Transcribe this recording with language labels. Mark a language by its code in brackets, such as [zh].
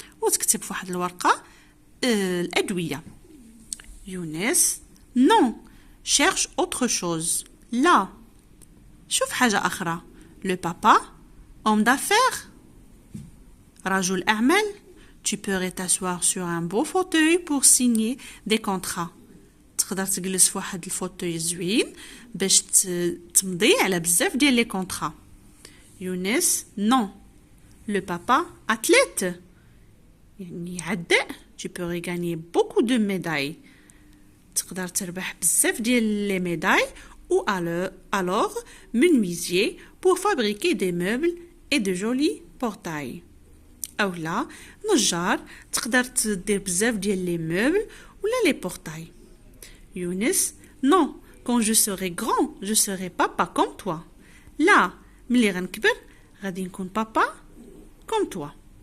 [ar] وتكتب في واحد الورقة الأدوية. [fr] يونس, non, cherche autre chose. [ar] لا, شوف حاجة أخرى. [fr] Le papa, homme d'affaires, [ar] رجل أعمال, [fr] tu peux t'asseoir sur un beau fauteuil pour signer des contrats. [ar] تقدر تجلس في واحد الفوتوي زوين باش تمضي على بزاف ديال لي كونطرا. [fr] يونس, non. Le papa, athlète, [ar] يعني عداء, [fr] tu peux gagner beaucoup de médailles. [ar] تقدر تربح بزاف ديال لي médailles. [fr] Ou alors menuisier pour fabriquer des meubles et de jolis portails. [ar] أو لا نجار, تقدر تدير بزاف ديال لي meubles ولا les portails. [fr] يونس, non, quand je serai grand, je serai papa comme toi. [ar] لا, ملي غنكبر غادي نكون [fr] papa comme toi.